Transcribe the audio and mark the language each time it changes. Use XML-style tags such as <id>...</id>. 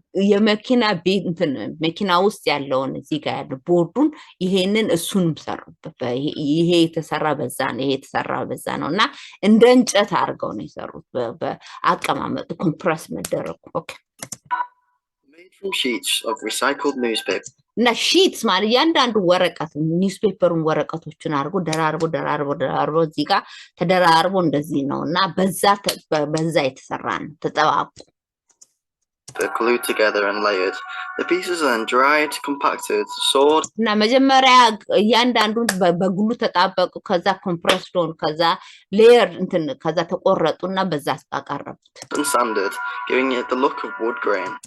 <am>የመኪና ቤት እንትን መኪና ውስጥ ያለውን እዚህ ጋር ያለው ቦርዱን ይሄንን እሱንም ሰሩበት ይሄ የተሰራ በዛ ነው ይሄ የተሰራ በዛ ነውና እንደ እንጨት አድርገው ነው የሰሩት በአቀማመጥ ኮምፕረስ መደረጉ ኦኬ</am> <en>Made from sheets of recycled newspaper.</en> <am>እና ሺትስ ማለት ያንዳንዱ ወረቀት ኒውስፔፐሩን ወረቀቶችን አድርጎ ደራርቦ እዚህ ጋር ተደራርቦ እንደዚህ ነውና በዛ የተሰራ ነው ተጠባቁ</am> <en>They're glued together and layered. The pieces are then dried, compacted, sawed.</en> <am>እና መጀመሪያ ያንዳንዱን በግሉ ተጣበቁ ከዛ ኮምፕረስድ ሆኑ ከዛ ሌየር እንትን ከዛ ተቆረጡና በዛ አቀረቡት</am> <en>And sanded, giving it the look of wood grain.</en>